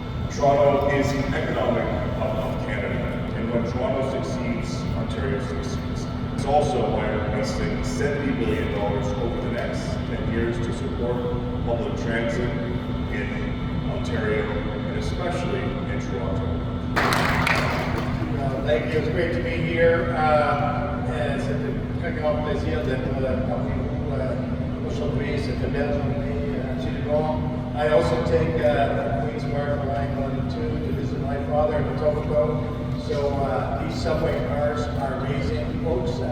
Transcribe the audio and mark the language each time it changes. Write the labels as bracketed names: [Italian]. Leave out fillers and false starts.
[English] Toronto is the economic hub of Canada, and when Toronto succeeds, Ontario succeeds. It's also why we're investing $70 billion over the next 10 years to support public transit in Ontario, and especially in Toronto. Thank you. It's great to be here. [French] C'est un grand plaisir d'être parmi vous aujourd'hui. C'est une belle journée, absolument. [English] I also take Queen's Park Line 1 and 2 to visit my father in Etobicoke. So these subway cars are amazing, folks.